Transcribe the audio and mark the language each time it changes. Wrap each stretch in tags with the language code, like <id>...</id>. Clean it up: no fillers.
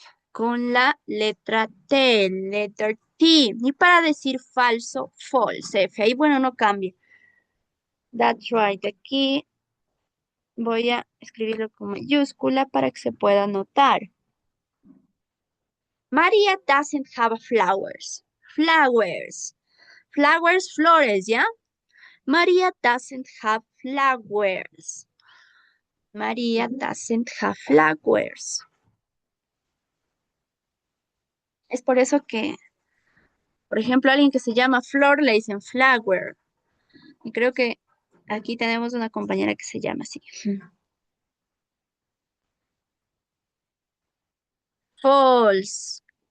<es>Con la letra T,</es> <en>letter T.</en> <es>Y para decir falso, false. F. Ahí, bueno, no cambia.</es> <en>That's right.</en> <es>Aquí voy a escribirlo con mayúscula para que se pueda notar.</es> <en>Maria doesn't have flowers. Flowers. Flowers, flores, ¿ya? Maria doesn't have flowers. Maria doesn't have flowers.</en> <es>Es por eso que, por ejemplo, alguien que se llama Flor le dicen flower. Y creo que aquí tenemos una compañera que se llama así.</es> <en>False.</en>